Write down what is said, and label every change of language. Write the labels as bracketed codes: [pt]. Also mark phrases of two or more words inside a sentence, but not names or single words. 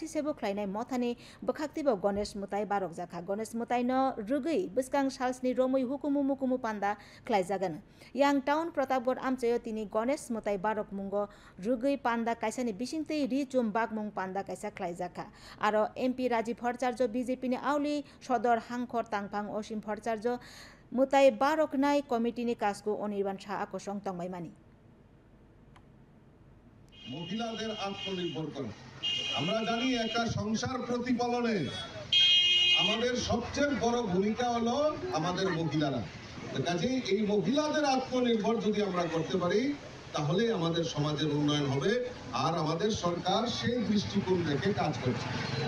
[trp] sebo khlainai mothani bkhakti bo Ganesh mutai barok jakha Ganesh mutai no rugui bwskang salsni romui hukumu mukumu panda khlaijagan yang town Pratapgarh amchayo tini Ganesh mutai barok mungo rugui panda kaisani bisingtei richum bakmung panda kaisa khlaijakha aro MP Rajiv Bhattacharya BJP ni auli sodor hangkhor tangphang Osim Bhattacharya mutai barok nai committee ni kasko অনির্বাণ শাহ আকর্ষণ তংমাইমানি [bn] মহিলাদের আত্মনির্ভর করা আমরা জানি একটা সংসার প্রতিপালনে আমাদের সবচেয়ে বড় ভূমিকা হলো আমাদের মহিলারা কাজেই এই মহিলাদের আত্মনির্ভর যদি আমরা করতে পারি তাহলে আমাদের সমাজের উন্নয়ন হবে আর আমাদের সরকার সেই দৃষ্টিকোণ রেখে কাজ করছে